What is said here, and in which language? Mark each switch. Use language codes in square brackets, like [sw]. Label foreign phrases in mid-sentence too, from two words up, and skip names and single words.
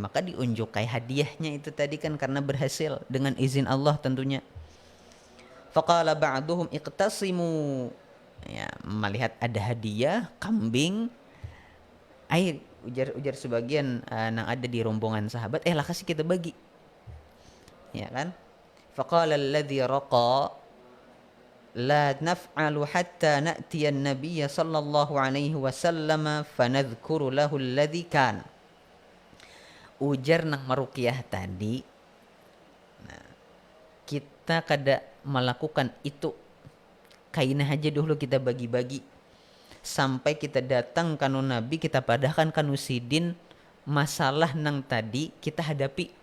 [bjn] Maka diunjuk kayak hadiahnya itu tadi kan karena berhasil dengan izin Allah tentunya. [ar] فقال بعضهم اقتسموا. [bjn] Ya, melihat ada hadiah kambing. Ujar sebagian yang ada di rombongan sahabat, lah kasih kita bagi. Ya kan? [ar] فقال الذي رقى لا نفعل حتى نأتي النبي صلى الله عليه وسلم فنذكر له الذي kan. [bjn] Ujar nang maruqyah tadi, nah, kita kada melakukan itu. Kaina aja dulu kita bagi-bagi sampai kita datang kanu Nabi, kita padahkan kanu sidin masalah nang tadi kita hadapi.